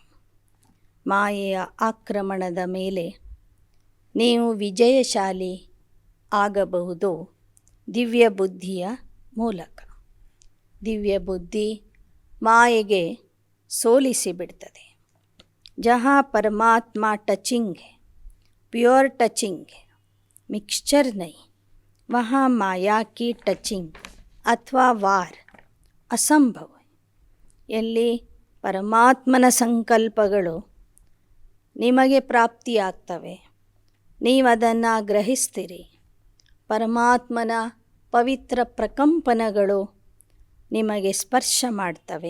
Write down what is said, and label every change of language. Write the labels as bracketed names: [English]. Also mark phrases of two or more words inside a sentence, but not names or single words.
[Kannada] ಮಾಯೆಯ ಆಕ್ರಮಣದ ಮೇಲೆ ನೀವು ವಿಜಯಶಾಲಿ ಆಗಬಹುದು ದಿವ್ಯ ಬುದ್ಧಿಯ ಮೂಲಕ. ದಿವ್ಯ ಬುದ್ಧಿ ಮಾಯೆಗೆ ಸೋಲಿಸಿಬಿಡ್ತದೆ. [Hindi] जहाँ परमात्मा टचिंग है, [English] pure touching [Hindi] है, मिक्सचर नहीं, वहाँ माया की टचिंग [Kannada] ಅಥವಾ ವಾರ್ ಅಸಂಭವ. ಎಲ್ಲಿ ಪರಮಾತ್ಮನ ಸಂಕಲ್ಪಗಳು ನಿಮಗೆ ಪ್ರಾಪ್ತಿಯಾಗ್ತವೆ, ನೀವದನ್ನು ಗ್ರಹಿಸ್ತೀರಿ. ಪರಮಾತ್ಮನ ಪವಿತ್ರ ಪ್ರಕಂಪನಗಳು ನಿಮಗೆ ಸ್ಪರ್ಶ ಮಾಡ್ತವೆ.